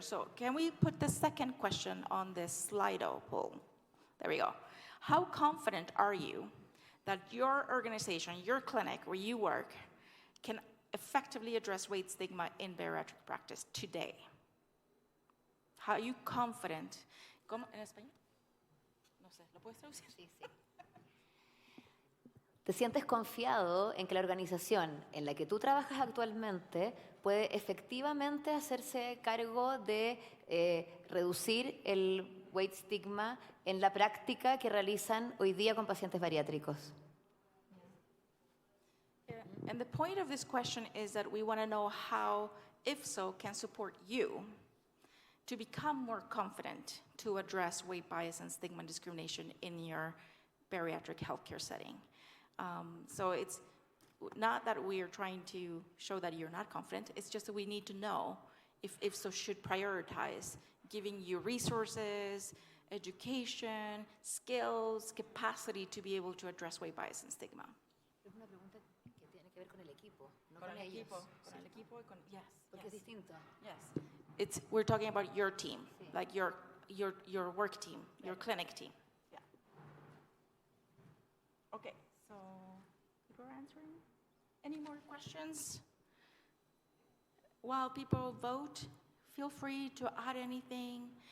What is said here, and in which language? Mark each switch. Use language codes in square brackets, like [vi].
[en] So can we put the second question on this Slido poll? There we go. How confident are you that your organization, your clinic where you work, can effectively address weight stigma in bariatric practice today? How are you confident? [es] ¿Cómo en español? No sé, ¿lo puedes traducir? Sí, sí. ¿Te sientes confiado en que la organización en la que tú trabajas actualmente puede efectivamente hacerse cargo de reducir el weight stigma en la práctica que realizan hoy día con pacientes bariátricos? [en] And the point of this question is that we want to know how IFSO can support you to become more confident to address weight bias and stigma and discrimination in your bariatric healthcare setting. So it's not that we are trying to show that you're not confident, it's just that we need to know if IFSO should prioritize giving you resources, education, skills, capacity to be able to address weight bias and stigma. [es] Es una pregunta que tiene que ver con el equipo, no Con con el ellos. equipo, con el equipo y con, yes. Porque es distinto. [en] Yes. We're talking about your team, like your work team, your clinic team. Yeah. Okay, so people are answering. Any more questions? While people vote, feel free to add anything.